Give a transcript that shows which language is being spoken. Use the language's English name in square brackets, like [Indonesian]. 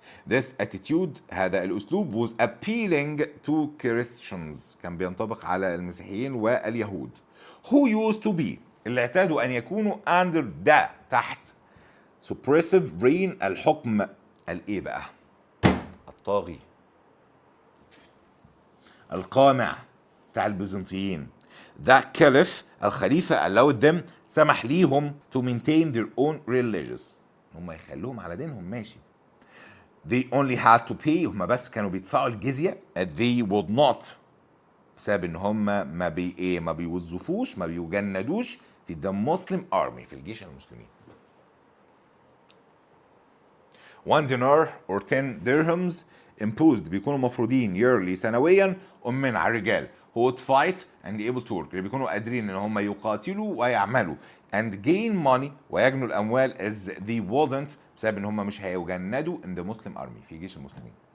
[English] This attitude، [Arabic] هذا الأسلوب [English] was appealing to Christians، [Arabic] كان بينطبق على المسيحيين واليهود [English] who used to be، [Arabic] اللي اعتادوا أن يكونوا [English] under the، [Arabic] تحت [English] suppressive reign، [Arabic] الحكم الإيه بقى، الطاغي القامع بتاع البيزنطيين. [English] the caliph، [Arabic] الخليفة [English] allowed them، [Arabic] سمح ليهم [English] to maintain their own religious، [Arabic] هم يخلوهم على دينهم ماشي. [English] they only had to pay، [Arabic] هم بس كانوا بيدفعوا الجزية. [English] they would not، [Arabic] بسبب ان هم ما بيوظفوش، ما بيجندوش في [English] the Muslim army، [Arabic] في الجيش المسلمين. [English] 1 dinar or 10 dirhams imposed، [Arabic] بيكونوا مفروضين [English] yearly، سنويا، [Arabic] من على الرجال [English] who would fight and able to work، [Arabic] اللي بيكونوا قادرين ان هم يقاتلوا ويعملوا [English] and gain money، [Arabic] ويجنوا الاموال [English] as they wouldn't، [Arabic] بسبب ان هم مش هيجندوا [English] in the Muslim army، [Arabic] في جيش المسلمين.